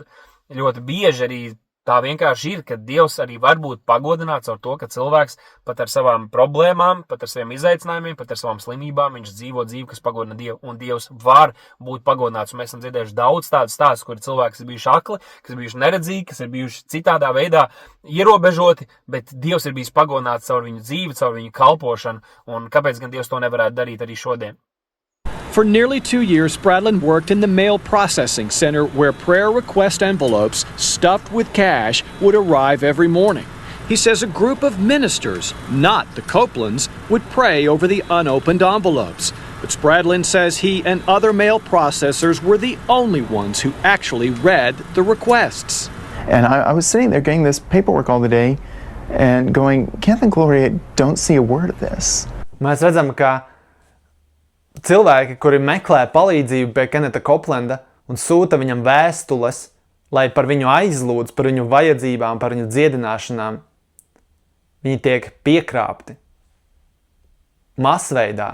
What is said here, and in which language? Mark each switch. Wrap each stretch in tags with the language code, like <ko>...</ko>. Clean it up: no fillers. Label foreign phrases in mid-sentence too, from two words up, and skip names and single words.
<lv>Ļoti bieži arī tā vienkārši ir, ka Dievs arī var būt pagodināts ar to, ka cilvēks pat ar savām problēmām, pat ar saviem izaicinājumiem, pat ar savām slimībām, viņš dzīvo dzīvi, kas pagodina Dievu, un Dievs var būt pagodināts. Un mēs esam dzirdējuši daudz tādu stāstu, kuri cilvēki ir bijuši akli, kas ir bijuši neredzīgi, kas ir bijuši citādā veidā ierobežoti, bet Dievs ir bijis pagodināts caur viņu dzīvi, caur viņu kalpošanu, un kāpēc gan Dievs to nevarētu darīt arī šodien?</lv> <en>For nearly 2 years, Spradlin worked in the mail processing center where prayer request envelopes stuffed with cash would arrive every morning. He says a group of ministers, not the Copelands, would pray over the unopened envelopes. But Spradlin says he and other mail processors were the only ones who actually read the requests. And I was sitting there getting this paperwork all the day and going, Kenneth and Gloria don't see a word of this.</en> <lv>Mēs redzam, ka cilvēki, kuri meklē palīdzību pie Kenneta Coplanda un sūta viņam vēstules, lai par viņu aizlūdz, par viņu vajadzībām, par viņu dziedināšanām, viņi tiek piekrāpti. Masveidā.</lv>